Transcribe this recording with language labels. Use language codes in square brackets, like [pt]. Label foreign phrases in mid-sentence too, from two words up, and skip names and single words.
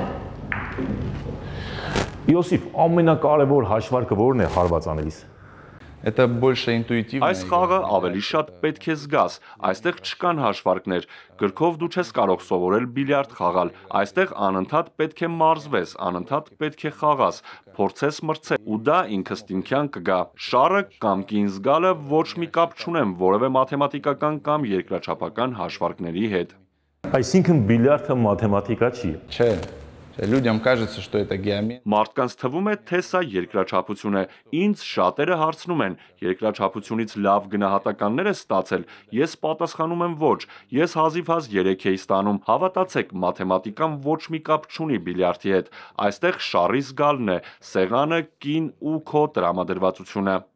[hy] Յոսիֆ, ամենակարևոր հաշվարկը որն է հարված անելիս։ [ru] Это больше интуитивно. [hy] Այս խաղը ավելի շատ պետք է զգաս, այստեղ չկան հաշվարկներ, գրքով դու չես կարող սովորել բիլիարդ խաղալ, այստեղ անընդհատ պետք է մարզվես, անընդհատ պետք է խաղաս, փորձես մրցել, ու դա ինքնըստինքյան կգա։ Շարը կամ կին զգալը ոչ մի կապ չունեմ որևէ մաթեմատիկական կամ երկրաչափական հաշվարկների հետ։ Այսինքն բիլիարդը մաթեմատիկա չի։ Չէ, [ru] людям кажется, что это геометрия. [hy] Մարդկանց թվում է, թե սա երկրաչափություն է։ Ինձ շատերը հարցնում են, երկրաչափությունից լավ գնահատականներ է ստացել։ Ես պատասխանում եմ ոչ։ Ես հազիվ-հազ 3 էի ստանում։ Հավատացեք, մաթեմատիկան ոչ մի կապ չունի բիլիարդի հետ։ Այստեղ շարի զգալն է, սեղանը, կին ու քո տրամադրվածությունը։